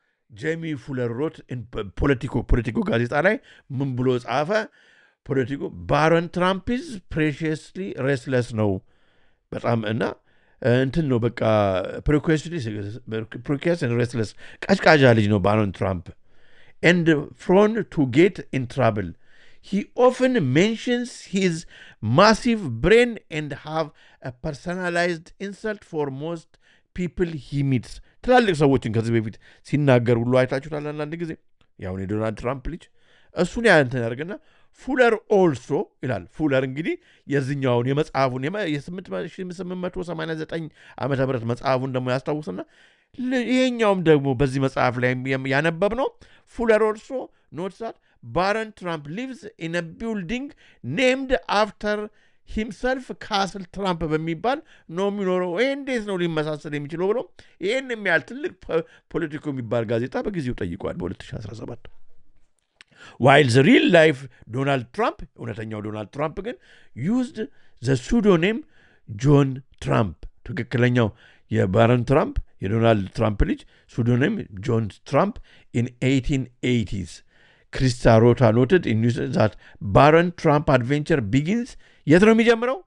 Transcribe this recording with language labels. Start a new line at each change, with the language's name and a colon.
Amharic: ጄሚ ፉለር ሮት ፖለቲኮ ጋዜጣ ላይ ምን ብሎ ጻፈ?
English: ፖለቲኮ ባሮን ትራምፕ ኢዝ ፕሬሽስሊ ሬስለስ
Amharic: ነው በጣም እና እንትን ነው በቃ
English: ፕሪኬስ ሬስለስ
Amharic: ቀጭቃዣ ልጅ ነው
English: ባሮን ትራምፕ and prone to get in trouble. He often mentions his massive brain and have a personalized insult for most people he meets.
Amharic: ትላልቅ ሰዎችን ከዚህ በፊት ሲናገር ሁሉ አይታችሁታል። አንዳንድ ጊዜ ያሁን የዶናልድ ትራምፕ ልጅ እሱን ያንተን ያደርግና ፉለር ኦልሶ ይላል። ፉለር እንግዲህ የዚኛውን የመጽሐፉን የ1889 ዓመተ ምህረት መጽሐፉን ደግሞ ያስታውስና ይሄኛውም ደግሞ በዚህ መጽሐፍ ላይ ያነበብ ነው። ፉለር
English: ኦልሶ ኖትስ ዛት ባሮን ትራምፕ ሊቭስ ኢን አ ቢልዲንግ ኔምድ አፍተር ሂምሰልፍ
Amharic: ካስል ትራምፕ በሚባል ነው የሚኖረው። ይሄ እንዴት ነው ሊመሳሰል የሚችለው ብሎ ይህን የሚያህል ትልቅ ፖለቲኮ የሚባል ጋዜጣ በጊዜው ጠይቋል በ2017
English: while the real life Donald Trump
Amharic: እውነተኛው ዶናልድ ትራምፕ ግን
English: used the pseudonym John Trump
Amharic: ትክክለኛው የባሮን ትራምፕ የዶናልድ ትራምፕ ልጅ
English: pseudonym John Trump in 1880s. Krista Rota noted in news that Baron Trump adventure begins
Amharic: የት ነው የሚጀምረው?